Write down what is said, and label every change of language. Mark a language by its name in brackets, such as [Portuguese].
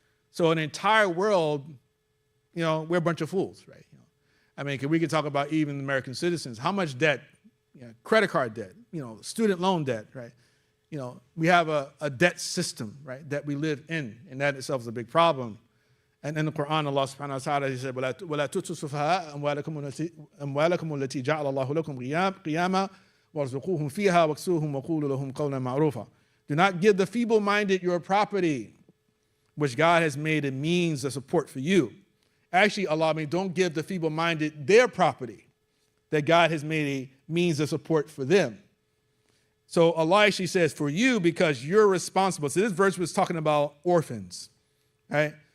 [English] So in the entire world, we're a bunch of fools, right? We could talk about even American citizens. How much debt, credit card debt, student loan debt, right? we have a debt system, right, that we live in, and that itself is a big problem. And in the Quran, Allah subhanahu wa ta'ala, He said, [Arabic] وَلَا تُؤْتُوا السُّفَهَاءَ أَمْوَالَكُمُ الَّتِي جَعَلَ اللَّهُ لَكُمْ قِيَامًا وَارْزُقُوهُمْ فِيهَا وَاكْسُوهُمْ وَقُولُوا لَهُمْ قَوْلًا مَعْرُوفًا. [English] Do not give the feeble-minded your property, which God has made a means of support for you. Actually, Allah means don't give the feeble-minded their property that God has made a means of support for them. So Allah actually says for you because you're responsible. So this verse was talking about orphans, right?